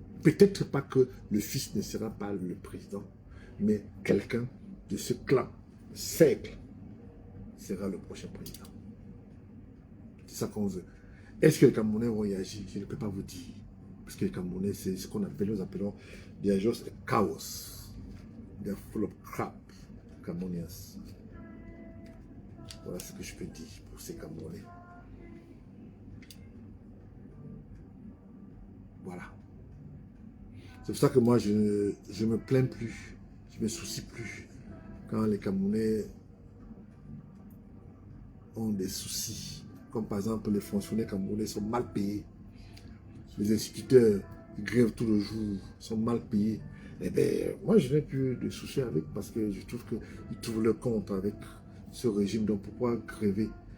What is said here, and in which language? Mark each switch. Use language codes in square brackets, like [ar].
[fr] Peut-être pas que le fils ne sera pas le président, mais quelqu'un de ce clan, cercle, sera le prochain président. C'est ça qu'on veut. Est-ce que les Camerounais vont y agir? Je ne peux pas vous dire. Parce que les Camerounais, c'est ce qu'on appelle, nous appelons, [en] they are just chaos. They are full of crap, Cameroonians. [fr] Voilà ce que je peux dire pour ces Camerounais. Voilà. C'est pour ça que moi, je ne me plains plus. Je ne me soucie plus. Quand les Camerounais ont des soucis, comme par exemple les fonctionnaires camerounais sont mal payés, les instituteurs ils grèvent tout le jour, sont mal payés, eh bien, moi je n'ai plus de soucis avec parce que je trouve qu'ils trouvent leur compte avec ce régime, donc pourquoi gréver?